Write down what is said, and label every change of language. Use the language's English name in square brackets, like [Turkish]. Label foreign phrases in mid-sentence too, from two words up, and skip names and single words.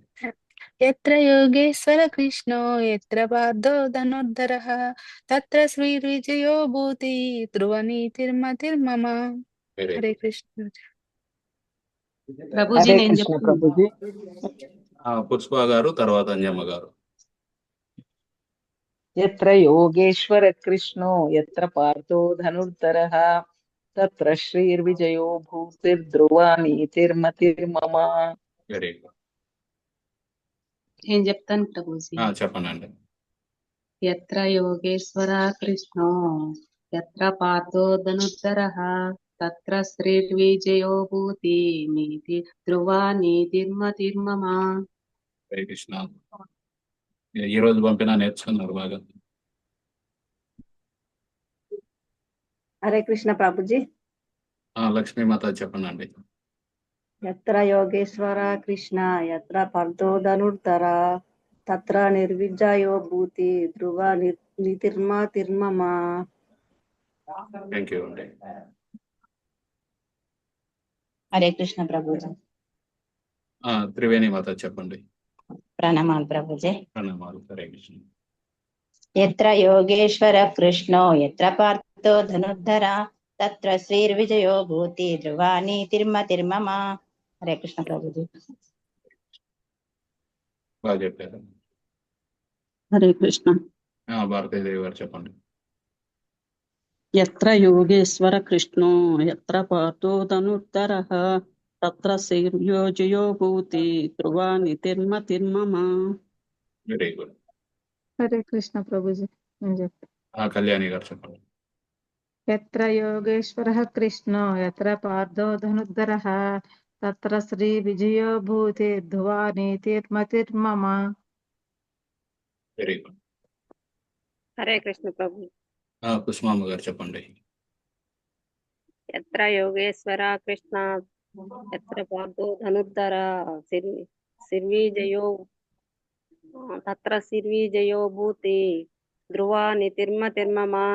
[Sanskrit] ఎత్ర యోగేశ్వర కృష్ణో ఎత్ర పార్థో ధనుర్ధరః తత్ర శ్రీ విజయో భూతి ధ్రువ నీతిర్మతిర్మమ. [English] వెరీ [Sanskrit] హరే [English] గుడ్. [Sanskrit] కృష్ణ. [Telugu] ప్రభుజీ [Sanskrit] హరే [Telugu] నేను [Sanskrit] కృష్ణ [Telugu] చెప్తాను. ప్రభుజీ. పుష్ప గారు తర్వాత అంజమ్మ గారు. [Sanskrit] यत्र योगेश्वर कृष्णो यत्र पार्थो धनुर्धरः तत्र श्रीर्विजयो भूतिर्ध्रुवा नीतिर्मतिर्मम. [English] very good. [Telugu] నేను చెప్తాను ప్రభుజీ. చెప్పండి అండి. [Sanskrit] ఎత్ర యోగేశ్వర కృష్ణో ఎత్ర పార్థో ధనుర్ధరః తత్ర శ్రీర్విజయో భూతి నీతి ధ్రువా నీతిర్మతిర్మమ. హరే కృష్ణ. [Telugu] ఈ రోజు పంపినా నేర్చుకున్నారు బాగా. [Sanskrit] हरे कृष्ण ప్రభుజీ. [Telugu] లక్ష్మీ మాత చెప్పండి అండి. [Sanskrit] यत्र योगेश्वर कृष्ण यत्र पार्थो धनुर्धरः तत्र निर्विजयो भूति ध्रुवा नीतिर्मतिर्मम. [English] thank you అండి. [Sanskrit] హరే కృష్ణ ప్రభుజీ. [Telugu] త్రివేణి మాత చెప్పండి. ప్రణామాలు ప్రభుజీ. ప్రణామాలు. [Sanskrit] హరే కృష్ణ. ఎత్ర యోగేశ్వర కృష్ణో ఎత్ర పార్థో ధనుర్ధరః తత్ర శ్రీర్విజయో భూతి ధ్రువా నీతిర్మతిర్మమ. హరే కృష్ణ ప్రభుజీ. [Telugu] బాగా చెప్పారు. [Sanskrit] హరే కృష్ణ. [Telugu] భారతీదేవి గారు చెప్పండి. [Sanskrit] यत्र योगेश्वर कृष्णो यत्र पार्थो धनुर्धरः तत्र श्रीर्विजयो भूति ध्रुवा नीतिर्मतिर्मम. [English] very good. [Sanskrit] హరే కృష్ణ [Telugu] ప్రభుజీ. నేను చెప్తాను. కళ్యాణి గారు చెప్పండి. [Sanskrit] ఎత్ర యోగేశ్వర కృష్ణ ఎత్ర పార్థో ధనుర్ధరః తత్ర శ్రీ విజయో భూతి ధ్రువా నీతిర్మతిర్మమ. [English] very good. [Sanskrit] హరే కృష్ణ ప్రభు. [Telugu] పుష్పమ్మ గారు చెప్పండి. [Sanskrit] ఎత్ర యోగేశ్వర కృష్ణ ఎత్ర పార్థో ధనుర్ధర సిర్విజయో తత్ర శిర్విజయో భూతి ధ్రువా తిర్మమ.